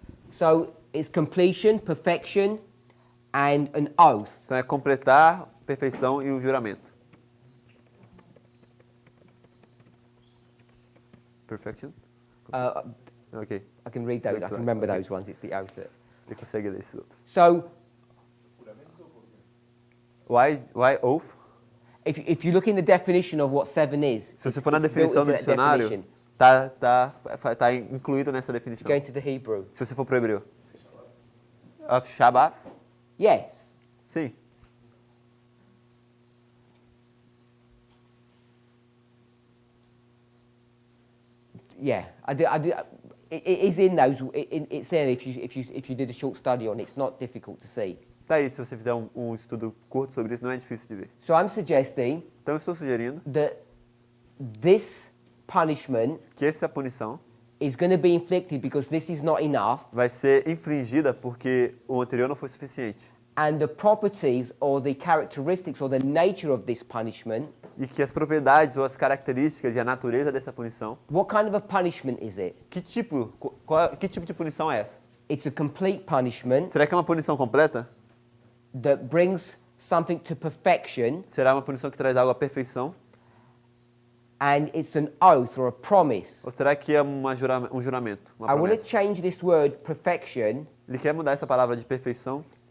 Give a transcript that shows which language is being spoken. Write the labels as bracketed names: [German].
[English] So it's completion, perfection, and an oath. [Portuguese] Então é completar, perfeição e o juramento. [English] Perfection? Ok. I can read those. I can remember those ones. It's the oath that. [Portuguese] Você consegue ler esses outros. [English] So Why oath? if you look in the definition of what 7 is, [Portuguese] Se você for na [English] it's built [Portuguese] definição do [English] into that [Portuguese] dicionário, [English] definition. [Portuguese] tá incluído nessa [English] If you [Portuguese] definição. [English] go into the Hebrew, [Portuguese] Se você for pro hebreu. Shabbat? [English] yes. [Portuguese] Sim. [English] Yeah, it is in those. It's there if you did a short study on it. It's not difficult to see. [Portuguese] Tá aí, se você fizer um estudo curto sobre isso, não é difícil de ver. [English] So I'm suggesting [Portuguese] Então eu estou sugerindo [English] that this punishment [Portuguese] que essa punição [English] is going to be inflicted because this is not enough, [Portuguese] vai ser infringida porque o anterior não foi suficiente. [English] and the properties or the characteristics or the nature of this punishment. [Portuguese] E que as propriedades ou as características e a natureza dessa punição, [English] What kind of a punishment is it? [Portuguese] que tipo de punição é essa? [English] It's a complete punishment [Portuguese] Será que é uma punição completa? [English] that brings something to perfection, [Portuguese] Será uma punição que traz algo à perfeição? [English] and it's an oath or a promise. [Portuguese] Ou será que é um juramento, uma [English] I want to [Portuguese] promessa? [English] change this word perfection [Portuguese] Ele quer mudar essa palavra de perfeição